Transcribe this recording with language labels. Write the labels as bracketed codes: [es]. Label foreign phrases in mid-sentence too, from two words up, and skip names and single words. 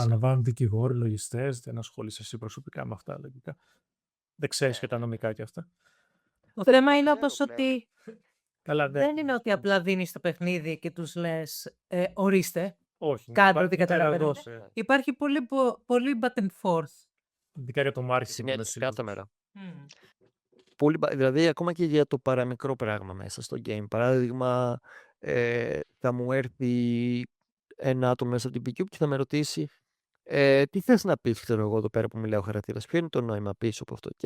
[el] αναβάλουν δικηγόροι, λογιστές, δεν ασχολείσαι εσύ προσωπικά με αυτά. Λογικά. Δεν ξέρεις και τα νομικά και αυτά. Το θέμα είναι όπως ότι Καλά, δεν είναι ότι απλά δίνεις το παιχνίδι και τους λες ορίστε, Όχι. κάντε ό,τι καταλαβαίνετε. δώσε. Υπάρχει πολύ [en] back and forth. [el] Ειδικά για το marketing. Συνέντευξη κάθε μέρα. Μμμ. Δηλαδή, ακόμα και για το παραμικρό πράγμα μέσα στο game. Παράδειγμα, θα μου έρθει ένα άτομο μέσα από την B-Cube και θα με ρωτήσει τι θες να πεις, ξέρω εγώ, εδώ πέρα που μιλάω χαρακτήρας, ποιο είναι το νόημα πίσω από αυτό.